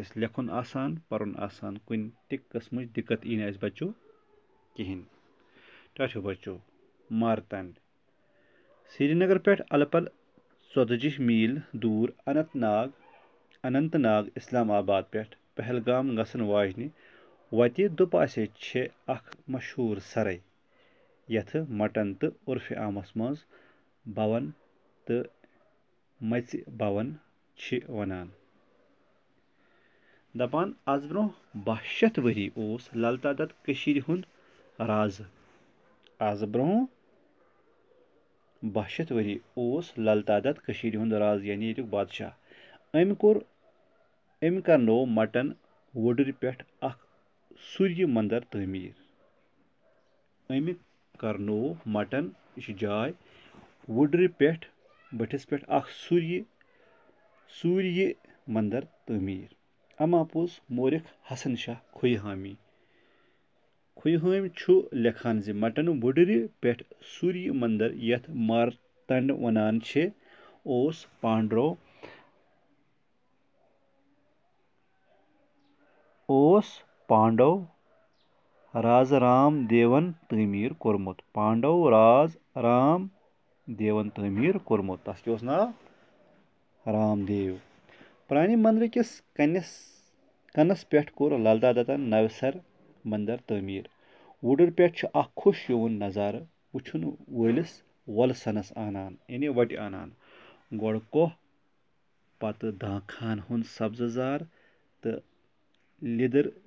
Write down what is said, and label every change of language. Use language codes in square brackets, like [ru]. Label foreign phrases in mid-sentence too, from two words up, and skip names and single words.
[ks] लेखुन आसान परुन आसान कुन ति कस्म दिक्कत यी अस बच्चों कहें टाठो बच्चों मारतंड श्रीनगर पे अलपल 14 मील दूर अनंतनाग इस्लामाबाद पे पहलगाम गसन वाजन वत दुपासे अख मशहूर सराय यथ मटन तो उर्फ आमस मज भवन तो मच भवन वनान दपान आज ब्रोह 1200 वरी ओस ललता दत्त कशीर हुंद राज आज ब्रोह 1200 वरी ओस ललता दत्त कशीर हुंद राज यानी ये बादशाह अम करनो मटन वुडर पे अख सूर्य मंदिर तमीर अम करनो मटन यह जाय वुडर पे बठिस पे अख सूर्य मंदिर तमीर अमा पोज मोरिख हसन शाह खुयहामी लेखान ज मटन वुडर पे सूर्य मंदिर यथ मारतंड वनान ओस पांडव राज राम देवन तमीर कोरमुत तस क्या नाव रामदेव प्रान मंदिर किस कनस पे कोर ललता दत्तन नवसर मंदिर तमीर वुडर पे अख खुश यवन नज़ार वुछुन वलिस वलसनस आनान यानी वट आनान गोड़ कोह पत दाखान हुंद सब्जजार तो लिदर